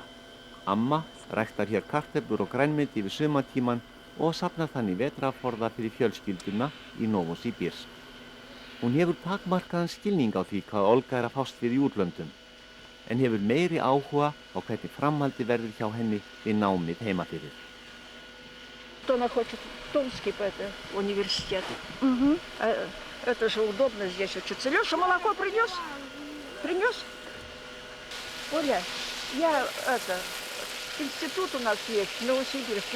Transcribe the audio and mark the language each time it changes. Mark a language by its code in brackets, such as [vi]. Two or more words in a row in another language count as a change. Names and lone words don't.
[is] Amma ræktar hér kartöflur og grænmeti yfir sumartímann og safnar þannig vetrarforða fyrir fjölskylduna í Novosibirsk. Hún hefur takmarkaðan skilning á því hvað Olga að fást við í útlöndum, en hefur meiri áhuga á hvernig framhaldi verður hjá henni við námið heima fyrir. [ru] Она хочет в Томский университет. Это же удобно здесь учиться. Леша, молоко принес? Принес? Оля, институт у нас есть в Новосибирске.